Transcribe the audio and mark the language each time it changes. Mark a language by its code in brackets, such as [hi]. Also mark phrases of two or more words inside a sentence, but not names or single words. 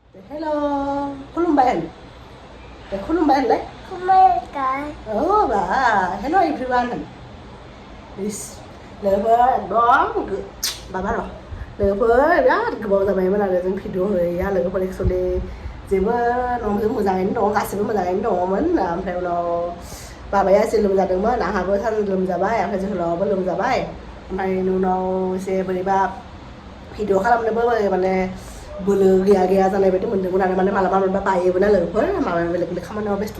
[brx] Hello, खुलुमबाय खुलुमबाय होनलाय [en] hello everyone this [brx] लोगोफोर एकदम माबा र' लोगोफोर बिराद गोबाव जाबायमोन आरो जों भिडिअ होयैया लोगोफोर एक्सुवेलि जेबो न'जों मोजाङैनो दं गासिबो मोजाङैनो दङमोन ओमफ्राय उनाव बाबाया एसे लोमजादोंमोन आंहाबो लोमजाबाय ओमफ्राय जोहोलावाबो लोमजाबाय ओमफ्राय उनाव एसे बोरैबा भिडिअ खालामनोबो माने बोलो गैया जानाय बायदि मोन्दोंमोन आरो माने मालाबा मालाबा बायोबो ना लोगोफोर माबा बेलेग बेलेग खामानियाव बेस्थ'